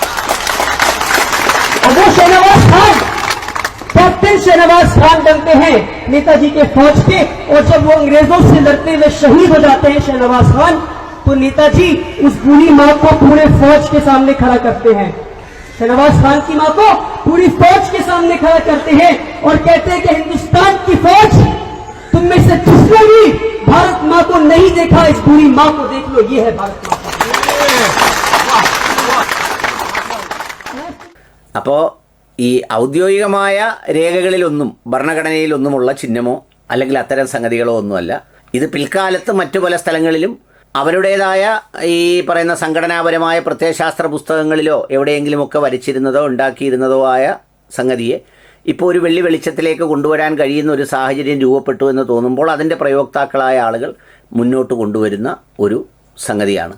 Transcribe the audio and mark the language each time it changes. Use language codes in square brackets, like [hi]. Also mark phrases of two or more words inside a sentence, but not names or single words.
[hi] और वो शहनवाज खान कैप्टन शहनवाज खान बनते हैं नेताजी के फौज के, और जब वो अंग्रेजों से लड़ते हुए शहीद हो जाते हैं शहनवाज खान, तो नेताजी उस बूढ़ी माँ को पूरे फौज के सामने खड़ा करते हैं। शहनवाज खान की माँ को पूरी फौज के सामने खड़ा करते हैं और कहते हैं कि हिंदुस्तान की फौज तुम में से जिसने भी भारत माँ को नहीं देखा, इस बूढ़ी माँ को देख लो, ये है भारत माँ। [ml] അപ്പോൾ ഈ ഔദ്യോഗികമായ രേഖകളിലൊന്നും ഭരണഘടനയിലൊന്നുമുള്ള ചിഹ്നമോ അല്ലെങ്കിൽ അത്തരം സംഗതികളോ ഒന്നുമല്ല. ഇത് പിൽക്കാലത്ത് മറ്റു പല സ്ഥലങ്ങളിലും അവരുടേതായ ഈ പറയുന്ന സംഘടനാപരമായ പ്രത്യയശാസ്ത്ര പുസ്തകങ്ങളിലോ എവിടെയെങ്കിലുമൊക്കെ വരച്ചിരുന്നതോ ഉണ്ടാക്കിയിരുന്നതോ ആയ സംഗതിയെ ഇപ്പോൾ ഒരു വെള്ളി വെളിച്ചത്തിലേക്ക് കൊണ്ടുവരാൻ കഴിയുന്ന ഒരു സാഹചര്യം രൂപപ്പെട്ടു എന്ന് തോന്നുമ്പോൾ അതിൻ്റെ പ്രയോക്താക്കളായ ആളുകൾ മുന്നോട്ട് കൊണ്ടുവരുന്ന ഒരു സംഗതിയാണ്.